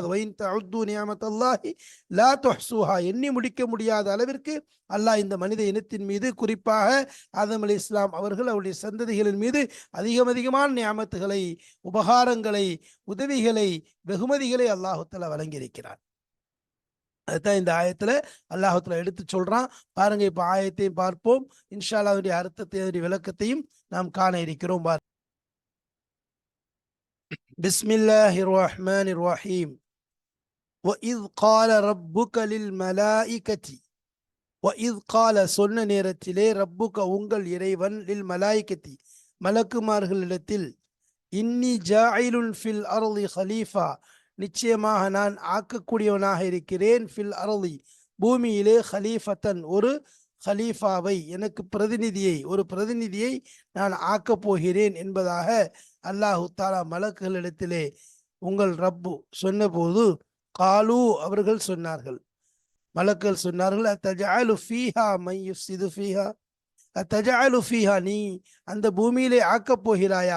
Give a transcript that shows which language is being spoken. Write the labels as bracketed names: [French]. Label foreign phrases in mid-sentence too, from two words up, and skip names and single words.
[Arabic] وإن تعدوا نعمة الله لا تحصوها, [Tamil] எண்ணி முடிக்க முடியாத அளவிற்கு அல்லாஹ் இந்த மனித இனத்தின் மீது, குறிப்பாக ஆதம் அலைஹிஸ்ஸலாம் அவர்கள் அவருடைய சந்ததிகளின் மீது அதிகமான நியாமத்துகளை, உபகாரங்களை, உதவிகளை, வெகுமதிகளை அல்லாஹு தஆலா வழங்கியிருக்கிறார். அதுதான் இந்த ஆயத்துல அல்லாஹு தஆலா எடுத்து சொல்றான். பாருங்க, இப்ப ஆயத்தையும் பார்ப்போம், [Arabic] إن شاء الله [Tamil] அதனுடைய அர்த்தத்தை, விளக்கத்தையும் நாம் காண இருக்கிறோம். [Arabic] بسم الله الرحمن الرحيم. وَإِذْ قَالَ رَبُّكَ لِلْمَلَائِكَةِ, وَإِذْ قَالَ [Tamil] சொன்ன நேரத்திலே, [Arabic] ربك [Tamil] உங்கள் இறைவன், [Arabic] للملائكة மலக்குமார்களிடத்தில், إني جاعل في الأرض خليفة, [Tamil] நிச்சயமாக நான் ஆக்கக்கூடியவனாக இருக்கிறேன், [Arabic] في الأرض [Tamil] பூமியிலே, ஹலீஃபத்தன் ஒரு ஹலீஃபாவை, எனக்கு ஒரு பிரதிநிதியை நான் ஆக்கப் போகிறேன் என்பதாக அல்லாஹு தஆலா மலக்குகளிடத்திலே உங்கள் ரப்பு சொன்னபோது, காலு அவர்கள் சொன்னார்கள், மலக்குகள் சொன்னார்கள், [Arabic] أتجعل فيها من يفسد فيها, أتجعل فيها, [Tamil] நீ அந்த பூமியிலே ஆக்கப் போகிறாயா?